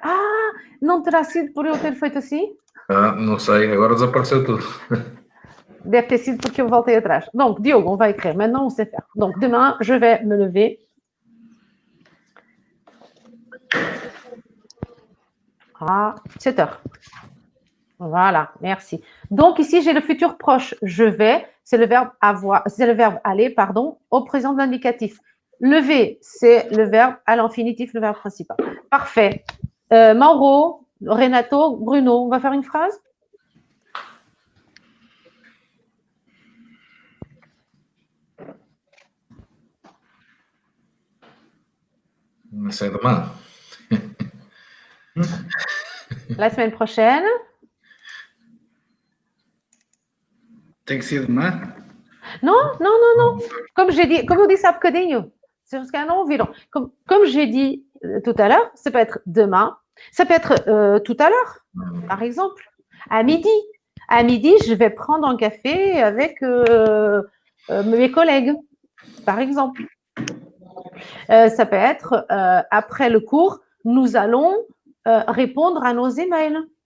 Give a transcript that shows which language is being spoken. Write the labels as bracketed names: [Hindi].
[Portuguese] Ah, não terá sido por eu ter feito assim? Ah, não sei, agora desapareceu tudo. Deve ter sido porque eu voltei atrás. [French] Donc, Diogo, on va écrire. Maintenant, on sait faire. Donc, demain, je vais me lever. À 7 heures. Voilà, merci. Donc, ici, j'ai le futur proche. Je vais, c'est le verbe avoir, c'est le verbe aller, pardon, au présent de l'indicatif. Lever, c'est le verbe à l'infinitif, le verbe principal. Parfait. Mauro, Renato, Bruno, on va faire une phrase? C'est demain. La semaine prochaine. [Portuguese] Tem que ser demain? [French] Non. Comme j'ai dit, [Portuguese] comme eu disse há bocadinho, vocês que não ouviram. [French] Comme j'ai dit tout à l'heure, ça peut être demain, ça peut être tout à l'heure, par exemple, à midi. À midi, je vais prendre un café avec mes collègues, par exemple. Ça peut être après le cours, nous allons répondre à nos emails.